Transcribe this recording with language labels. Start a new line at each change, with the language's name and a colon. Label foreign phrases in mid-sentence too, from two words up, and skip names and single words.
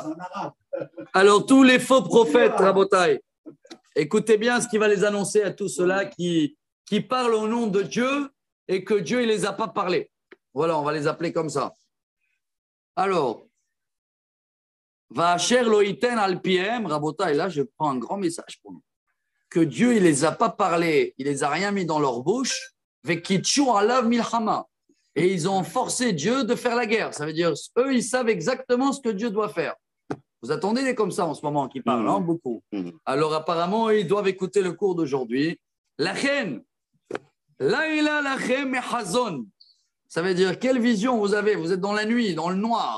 French: Alors, tous les faux prophètes, Rabotai, écoutez bien ce qui va les annoncer à tous ceux-là qui parlent au nom de Dieu et que Dieu ne les a pas parlé. Voilà, on va les appeler comme ça. Alors,
Hebrew: ואשר לא יתן על פיהם,
French: Rabotai, là, je prends un grand message pour nous. Que Dieu, il ne les a pas parlé, il ne les a rien mis dans leur bouche,
Hebrew: וקדשו עליו מלחמה.
French: Et ils ont forcé Dieu de faire la guerre. Ça veut dire, eux, ils savent exactement ce que Dieu doit faire. Vous attendez des comme ça en ce moment qui parlent, hein, beaucoup. Alors, apparemment, ils doivent écouter le cours d'aujourd'hui.
Hebrew: לכן לילה לכם את חזון.
French: Ça veut dire, quelle vision vous avez? Vous êtes dans la nuit, dans le noir.